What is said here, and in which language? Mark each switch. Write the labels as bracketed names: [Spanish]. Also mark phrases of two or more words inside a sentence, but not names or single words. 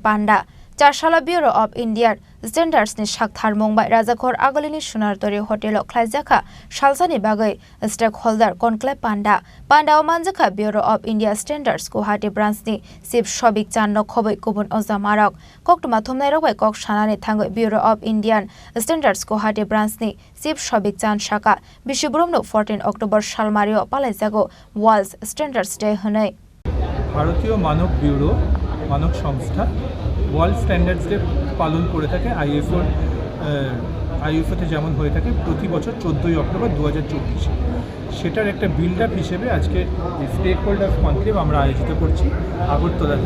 [Kok Borok] panda Charshala Bureau of Indian Standards ni Saktharmung bai Rajakhor agolini sonar dori hotel Khlaijakha Salsani bagwi [English] stakeholder conclave [Kok Borok] panda manjakha Bureau of India Standards Guwahati branch ni chief Shobik Channo khoboi kubun ojamarok koktuma thumnai rok bai kok sanani thangoi Bureau of Indian Standards Guwahati branch ni chief Shobik Chan Saka Bishibrumno 14 October salmario palaijago World Standards Day honai [Bangla] ভারতীয় মানক ব্যুরো মানক সংস্থা ওয়ার্ল্ড স্ট্যান্ডার্ডস ডে পালন করে থাকে আইএফওতে যেমন হয়ে থাকে প্রতি বছর 14ই অক্টোবর 2024 সেটার একটা [English] build up [Bangla] হিসেবে আজকে [English] stakeholder conclave [Bangla] আমরা আয়োজিত করছি আগরতলাতে।